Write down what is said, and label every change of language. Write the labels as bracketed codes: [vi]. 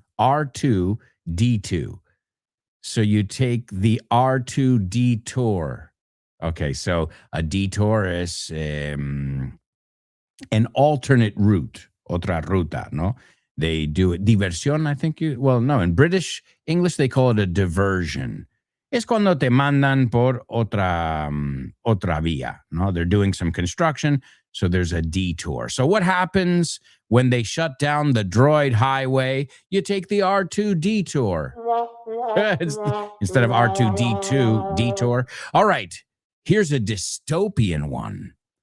[en] R2D2. So you take the R2 detour. Okay, so a detour is an alternate route, [es] otra ruta, no? [en] They do it, diversión, I think no, in British English, they call it a diversion. [es] Es cuando te mandan por otra vía, no? [en] They're doing some construction, so there's a detour. So what happens when they shut down the droid highway? You take the R2 detour. Instead of R2D2 detour. All right, here's a dystopian one.